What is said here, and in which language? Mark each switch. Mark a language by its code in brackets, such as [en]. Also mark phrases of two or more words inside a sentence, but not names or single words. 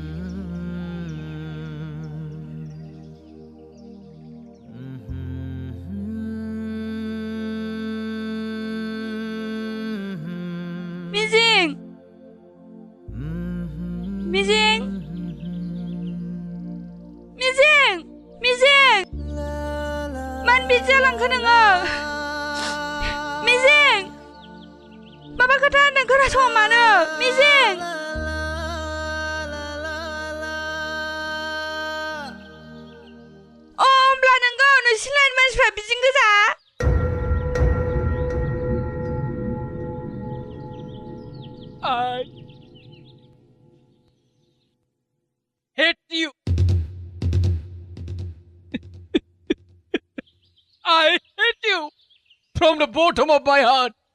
[brx] मिजिं मिजिं मिजिं मिजिं मानो बिदि जालांखो नोङो मिजिं माबा खोथा होनदों खोनासङा मानो मिजिं होमब्ला नोंगौ नोंसिनि लाइन मानसिफ्रा बिदिनो गोजा [en] I hate you. I hate you from the bottom of my heart.